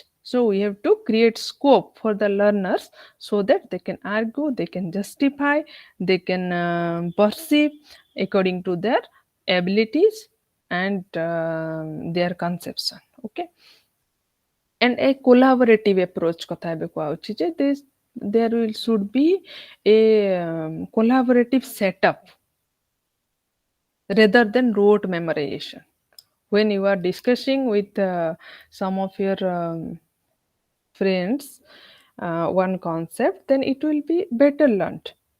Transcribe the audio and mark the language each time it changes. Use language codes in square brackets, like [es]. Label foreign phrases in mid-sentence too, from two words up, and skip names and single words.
[en] So we have to create scope for the learners so that they can argue, they can justify, they can perceive according to their abilities and their conception. Okay, and a collaborative approach [or] କଥା ଏବେ କୁହାଉଛି ଯେ [en] there will should be a collaborative setup rather than rote memorization. When you are discussing with some of your friends one concept, then it will be better learned.